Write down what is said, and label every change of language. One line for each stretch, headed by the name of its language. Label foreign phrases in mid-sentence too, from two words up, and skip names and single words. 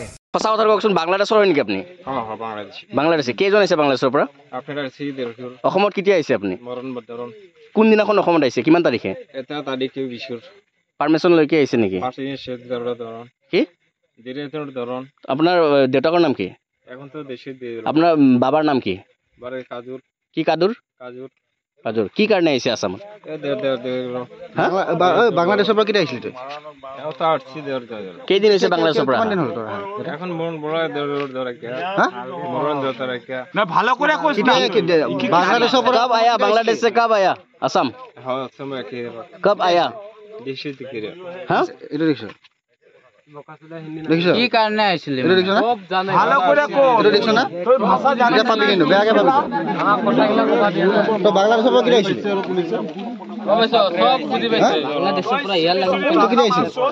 Assamese: সঁচা কথা কওকচোন বাংলাদেশৰ হয় নেকি আপুনি বাংলাদেশী কেইজন আহিছে বাংলাদেশৰ পৰা অসমত কেতিয়া আহিছে আপুনি কোনদিনাখন অসমত আহিছে কিমান তাৰিখে পাৰ্মিশ্যন লৈকে আহিছে নেকি কি আপোনাৰ দেউতাকৰ নাম কি আপোনাৰ বাবাৰ নাম কি কি কাদুৰ কাজুৰ কি কাৰণে আহিছে আসামত বাংলাদেশৰ পৰা কেতিয়া আহিছিলি তই কেইদিন হৈছে বাংলাদেশৰ পৰা বাংলাদেশৰ পৰা
Hindi: कब आया बांग्लादेश से कब आया असम कब आया हाँ
Assamese: এইটো দেখিছ দেখিছ কি কাৰণে আহিছিলে এইটো দেখিছ না এইটো দেখিছ না এতিয়া পাবি কিন্তু বেয়াকে পাবি তই বাংলাদেশৰ পৰা কেতিয়া আহিছিলি সব বুজি পাইছে বাংলাদেশৰ পৰা ইয়াৰ লাগি তই কেতিয়া আহিছিলি